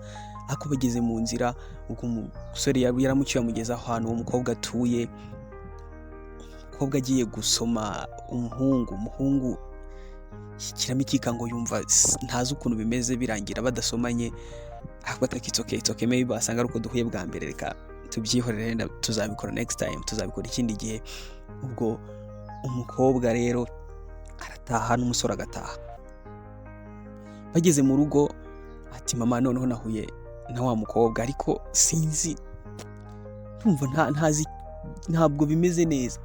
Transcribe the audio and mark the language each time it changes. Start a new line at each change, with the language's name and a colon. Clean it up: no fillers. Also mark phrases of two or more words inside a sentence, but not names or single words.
Kinyarwanda: Ako bageze mu nzira, ubwo umusore yaramucyuye amugeza ahantu umukobwa atuye. Umukobwa agiye gusoma umuhungu kiramo ikikango, yumva ntazi ukuntu bimeze, birangira badasomanye. Ahubwo
English: it's okay maybe
Kinyarwanda: asanga ari uko duhuye bwa mbere, reka tubyihorere, tuzabikora
English: next time,
Kinyarwanda: tuzabikora ikindi gihe. Ubwo umukobwa rero arataha n'umusore agataha. Bageze mu rugo ati mama noneho nahuye na wa mukobwa, ariko sinzi, ndumva ntabwo bimeze neza.